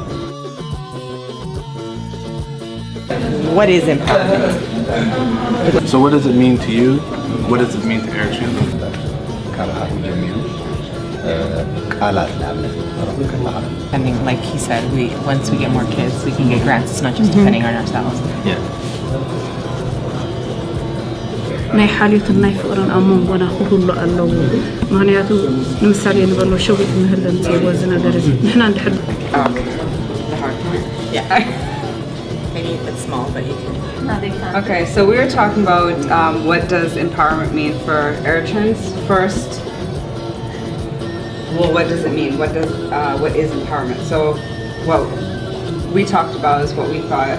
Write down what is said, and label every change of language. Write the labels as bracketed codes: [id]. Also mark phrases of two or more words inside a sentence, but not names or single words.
[en] What is empowerment? So what does it mean to you? What does it mean to Eritreans? I mean, like he said, once we get more kids, we can get grants. It's not just depending on ourselves. Yeah. [ti] ናይ ሓልዮትን ናይ ፍቅርን ኣብ መንጎና ክህሉ ኣለዎ ምክንያቱ ንምሳሌ ንበሎ ሸዊት ምህለን ዘይዎ እዚ ነገር እዚ ንሕና እንድሕር [en] Yeah. Maybe it's small, but you can. Okay, so we were talking about what does empowerment mean for Eritreans first. Well, what does it mean? What is empowerment? So, what we talked about is what we thought.